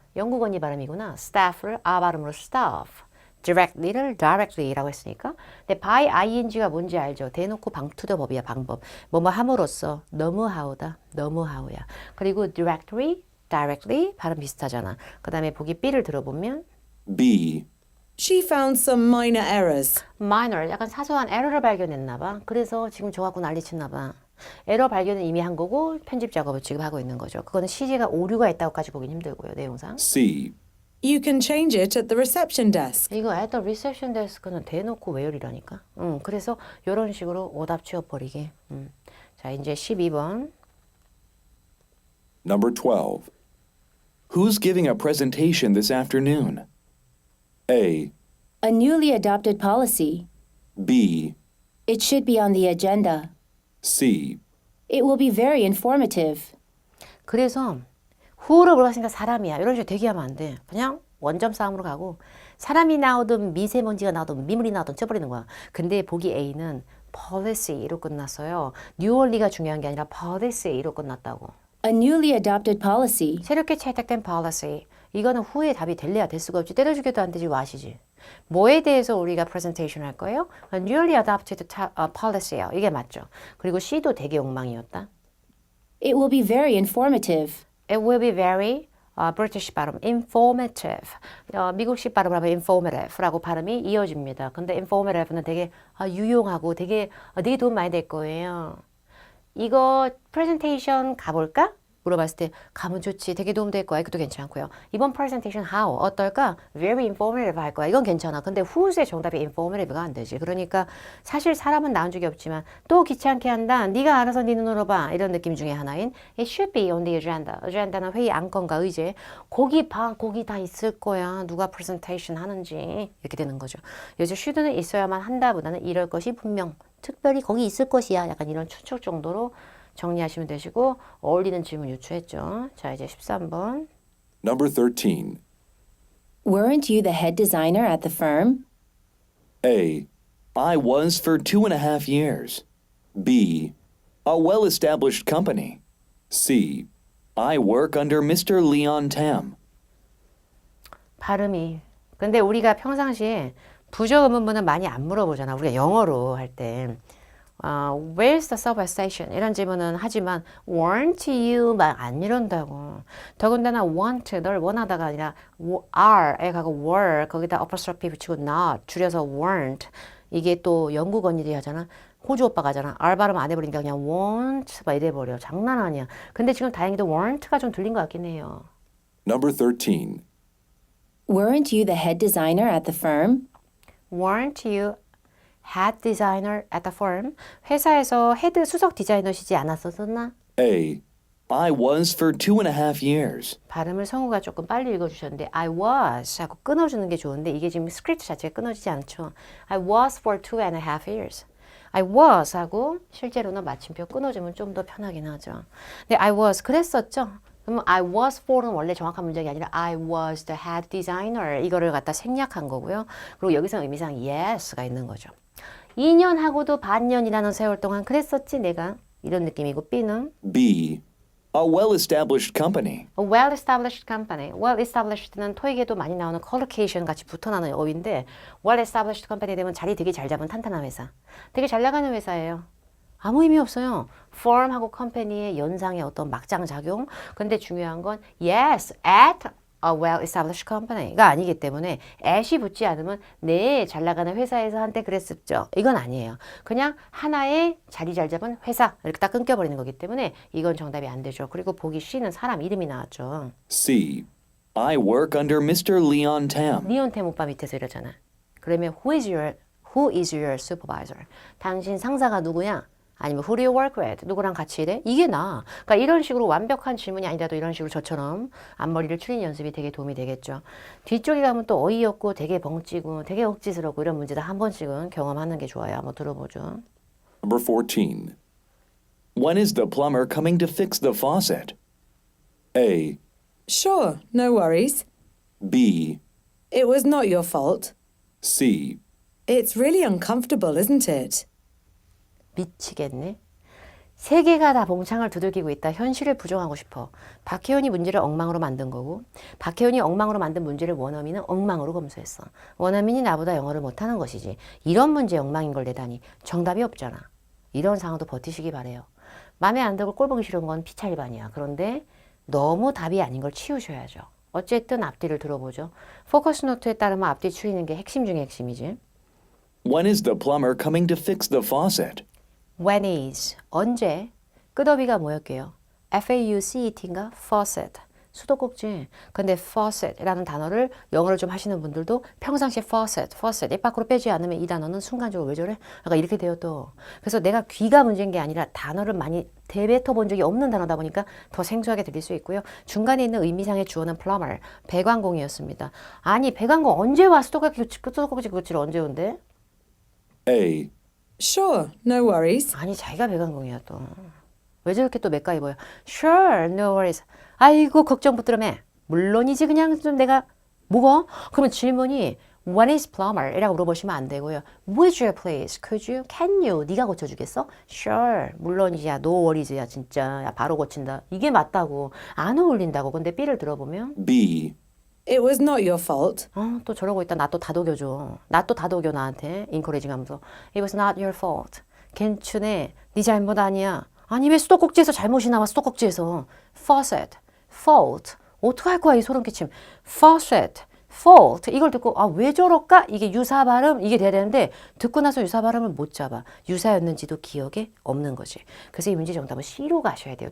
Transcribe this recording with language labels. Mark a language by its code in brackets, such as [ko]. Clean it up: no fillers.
[ko] 영국 언니 발음이구나. staff를 아 발음으로 staff. directly를 directly라고 했으니까. 근데 by ing가 뭔지 알죠? 대놓고 방투더 법이야, 방법. 뭐뭐 함으로써 너무하우다, 너무하우야. 그리고 directory, directly 발음 비슷하잖아. 그 다음에 보기 B를 들어보면 [en] B, She found some minor errors. [ko] minor, 약간 사소한 에러를 발견했나 봐. 그래서 지금 저 갖고 난리쳤나 봐. 에러 발견은 이미 한 거고 편집 작업을 지금 하고 있는 거죠. 그거는 CG가 오류가 있다고까지 보긴 힘들고요, 내용상. [en] C, You can change it at the reception desk. [ko] 이거 [en] at the reception desk [ko] 는 대놓고 where이라니까. 그래서 이런 식으로 오답 치워버리게. 자, 이제 12번. [en] number 12. Who's giving a presentation this afternoon? A, A newly adopted policy. B, It should be on the agenda. C, It will be very informative. [ko] 그래서 who로 물어봤으니까 사람이야. 이런 식으로 대기하면 안 돼. 그냥 원점 싸움으로 가고 사람이 나오든 미세먼지가 나오든 미물이 나오든 쳐버리는 거야. 근데 보기 A는 policy로 끝났어요. 뉴얼리가 중요한 게 아니라 policy로 끝났다고. [en] A newly adopted policy. [ko] 새롭게 채택된 policy. 이거는 후에 답이 될래야 될 수가 없지. 때려주기도 안 되지 와시지. 뭐에 대해서 우리가 presentation 할 거예요? [en] A newly adopted policy예요. [ko] 이게 맞죠. 그리고 C도 되게 엉망이었다. [en] It will be very informative. It will be very British 발음, informative. [ko] 미국식 발음을 하면 informative라고 발음이 이어집니다. 근데 informative는 되게 유용하고 되게 도움 많이 될 거예요. 이거 프레젠테이션 가볼까? 물어봤을 때 가면 좋지. 되게 도움될 거야. 이것도 괜찮고요. 이번 프레젠테이션 how 어떨까? [en] Very informative [ko] 할 거야. 이건 괜찮아. 근데 who's 정답이 informative가 안 되지. 그러니까 사실 사람은 낳은 적이 없지만 또 귀찮게 한다. 네가 알아서 네 눈으로 봐. 이런 느낌 중에 하나인 [en] It should be on the agenda. [ko] agenda는 회의 안건과 의제. 거기 봐. 거기 다 있을 거야. 누가 프레젠테이션 하는지. 이렇게 되는 거죠. 여기서 should는 있어야만 한다보다는 이럴 것이 분명. 특별히 거기 있을 것이야. 약간 이런 추측 정도로 정리하시면 되시고 어울리는 질문 유추했죠. 자, 이제 13번. [en] Number 13. Weren't you the head designer at the firm? A, I was for 2.5 years. B, A well-established company. C, I work under Mr. Leon Tam. [ko] 발음이. 근데 우리가 평상시에 부정 의문문은 많이 안 물어보잖아. 우리가 영어로 할 때. [en] Where's the subway station? [ko] 이런 질문은 하지만 [en] weren't you [ko] 막 안 이런다고. 더군다나 want, 널 원하다가 아니라 are에 가고 were, 거기다 apostrophe 붙이고 not, 줄여서 weren't. 이게 또 영국 언니들이 하잖아. 호주 오빠가 하잖아. R 발음 안 해버리니까 그냥 want 막 이래버려. 장난 아니야. 근데 지금 다행히도 weren't가 좀 들린 것 같긴 해요. [en] Number 13. Weren't you the head designer at the firm? Weren't you head designer at the firm? [ko] 회사에서 헤드 수석 디자이너시지 않았었나? [en] A, I was for 2.5 years. [ko] 발음을 성우가 조금 빨리 읽어주셨는데 I was 하고 끊어주는 게 좋은데 이게 지금 스크립트 자체가 끊어지지 않죠. [en] I was for 2.5 years. [ko] I was 하고 실제로는 마침표 끊어주면 좀 더 편하긴 하죠. 근데 I was 그랬었죠. 그러면 [en] I was for [ko] 는 원래 정확한 문장이 아니라 [en] I was the head designer [ko] 이거를 갖다 생략한 거고요. 그리고 여기서 의미상 yes가 있는 거죠. 2년하고도 반년이라는 세월 동안 그랬었지 내가 이런 느낌이고 B는 [en] B, A well-established company. A well-established company. [ko] Well-established는 토익에도 많이 나오는 collocation 같이 붙어나는 어휘인데 [en] well-established company [ko] 되면 자리 되게 잘 잡은 탄탄한 회사. 되게 잘 나가는 회사예요. 아무 의미 없어요. firm하고 company의 연상의 어떤 막장 작용. 근데 중요한 건 [en] yes, at a well-established company [ko] 가 아니기 때문에 at이 붙지 않으면 네, 잘 나가는 회사에서 한때 그랬었죠. 이건 아니에요. 그냥 하나의 자리 잘 잡은 회사 이렇게 딱 끊겨버리는 거기 때문에 이건 정답이 안 되죠. 그리고 보기 C는 사람 이름이 나왔죠. [en] C, I work under Mr. Leon Tam. [ko] 리온템 오빠 밑에서 이러잖아. [en] 그러면 who is your supervisor? [ko] 당신 상사가 누구야? [en] 아니면 who do you work with? [ko] 누구랑 같이 일해? 이게 나. 그러니까 이런 식으로 완벽한 질문이 아니라도 이런 식으로 저처럼 앞머리를 추리는 연습이 되게 도움이 되겠죠. 뒤쪽에 가면 또 어이없고 되게 벙찌고 되게 억지스럽고 이런 문제들 한 번씩은 경험하는 게 좋아요. 한번 들어보죠. [en] Number 14. When is the plumber coming to fix the faucet? A, Sure, no worries. B, It was not your fault. C, It's really uncomfortable, isn't it? [ko] 미치겠네. 세계가 다 봉창을 두들기고 있다. 현실을 부정하고 싶어. 박혜원이 문제를 엉망으로 만든 거고 박혜원이 엉망으로 만든 문제를 원어민은 엉망으로 검수했어. 원어민이 나보다 영어를 못하는 것이지. 이런 문제 엉망인 걸 내다니. 정답이 없잖아. 이런 상황도 버티시기 바래요. 마음에 안 들고 꼴 보기 싫은 건 피차일반이야. 그런데 너무 답이 아닌 걸 치우셔야죠. 어쨌든 앞뒤를 들어보죠. 포커스 노트에 따르면 앞뒤 추리는 게 핵심 중에 핵심이지. [en] When is the plumber coming to fix the faucet? [ko] When is 언제 끝어휘가 뭐였게요? F-A-U-C-E-T인가? Faucet 수도꼭지. 근데 faucet이라는 단어를 영어를 좀 하시는 분들도 평상시에 faucet 입 밖으로 빼지 않으면 이 단어는 순간적으로 왜 저래? 약간 이렇게 돼요 또. 그래서 내가 귀가 문제인 게 아니라 단어를 많이 대뱉어 본 적이 없는 단어다 보니까 더 생소하게 들릴 수 있고요. 중간에 있는 의미상의 주어는 plumber, 배관공이었습니다. 아니 배관공 언제 와? 수도꼭지 교체를 언제 온대? [en] A, Sure, no worries. [ko] 아니 자기가 배관공이야 또. 왜 저렇게 또 맥가이버야? [en] Sure, no worries. [ko] 아이고 걱정 붙들어매. 물론이지 그냥 좀 내가 뭐가? [en] 그러면 질문이 When is plumber? [ko] 이라고 물어보시면 안 되고요. [en] Would you please? Could you? Can you? [ko] 네가 고쳐주겠어? [en] Sure. [ko] 물론이지. 야, [en] no worries [ko] 야 진짜. 야, 바로 고친다. 이게 맞다고. 안 어울린다고. 근데 B를 들어보면 [en] B, It was not your fault. [ko] 또 저러고 있다. 나 또 다독여줘. 나 또 다독여 나한테. 인커레이징 하면서 [en] It was not your fault. [ko] 괜찮네. 네 잘못 아니야. 아니 왜 수도꼭지에서 잘못이 나와 수도꼭지에서. [en] Faucet, fault. [ko] 어떡할 거야 이 소름 끼침. [en] Faucet, fault. [ko] 이걸 듣고 아 왜 저럴까? 이게 유사 발음 이게 돼야 되는데 듣고 나서 유사 발음을 못 잡아. 유사였는지도 기억에 없는 거지. 그래서 이 문제 정답은 C로 가셔야 돼요.